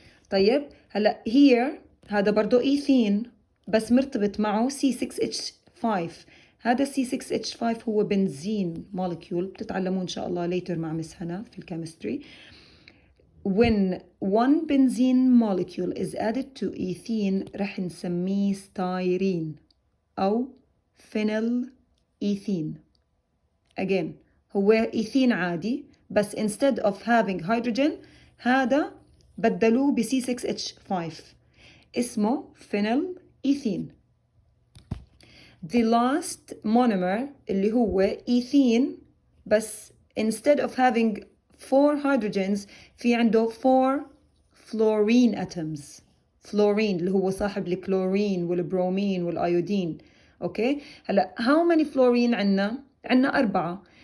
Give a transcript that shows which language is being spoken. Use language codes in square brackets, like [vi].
[ar] طيب هلا here هذا برضو ethene بس مرتبط معه C6H5. هذا C6H5 هو بنزين molecule بتتعلمون إن شاء الله later مع مس هنا في الكيمستري. [en] When one benzene molecule is added to ethene [ar] رح نسميه [en] styrene أو phenylethene. [ar] Again هو ethene عادي بس [en] instead of having hydrogen [ar] هذا بدلوه ب C6H5 اسمه phenylethene. [en] The last monomer [ar] اللي هو [en] ethene بس instead of having 4 hydrogens [ar] في عنده [en] 4 fluorine atoms. [ar] fluorine اللي هو صاحب الكلورين والبرومين والايودين. اوكي هلا [en] how many [ar] fluorine عندنا 4.